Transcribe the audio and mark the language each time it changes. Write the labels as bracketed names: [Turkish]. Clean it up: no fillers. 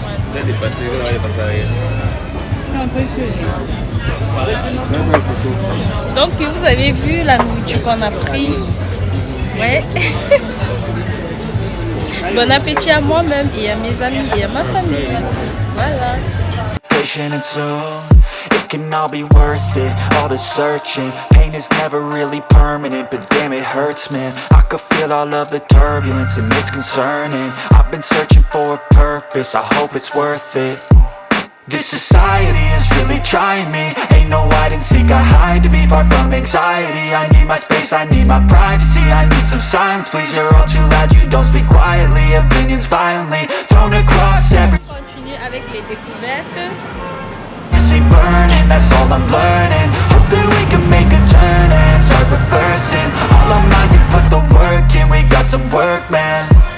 [French] Vous avez dépassé, vous n'avez pas rien. C'est un peu chaud. Donc vous avez vu la nourriture qu'on a pris. Ouais. Bon appétit à moi-même et à mes amis et à ma famille. Voilà. [English] And soon it can all be worth it, all the searching. Pain is never really permanent, but damn it hurts, man. I could feel all of the turbulence and it's concerning. I've been searching for a purpose, I hope it's worth it. This society is really trying me. Ain't no hide and seek, I hide to be far from anxiety. I need my space, I need my privacy, I need some silence, please. You're all too loud, you don't speak quietly. Opinions violently thrown across every. [French] Continue avec les découvertes. [English] See burning, that's all I'm learning. Hope that we can make a turn and start reversing. All our minds, we put the work in, we got some work, man.